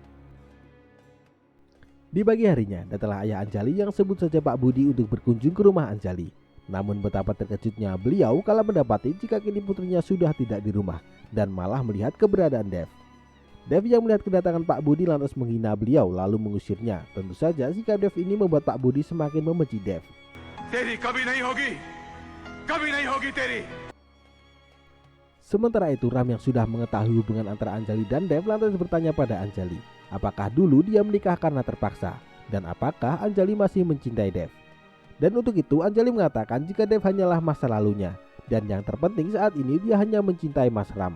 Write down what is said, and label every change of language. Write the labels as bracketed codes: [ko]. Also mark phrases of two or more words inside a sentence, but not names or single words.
[id] Di pagi harinya, datanglah ayah Anjali yang sebut saja Pak Budi untuk berkunjung ke rumah Anjali. Namun betapa terkejutnya beliau kala mendapati jika kini putrinya sudah tidak di rumah dan malah melihat keberadaan Dev. Dev yang melihat kedatangan Pak Budi lantas menghina beliau lalu mengusirnya. Tentu saja sikap Dev ini membuat Pak Budi semakin membenci Dev. [hi] तेरी कभी नहीं होगी तेरी. [id] Sementara itu Ram yang sudah mengetahui hubungan antara Anjali dan Dev lantas bertanya pada Anjali, apakah dulu dia menikah karena terpaksa dan apakah Anjali masih mencintai Dev. Dan untuk itu Anjali mengatakan jika Dev hanyalah masa lalunya dan yang terpenting saat ini dia hanya mencintai Mas Ram.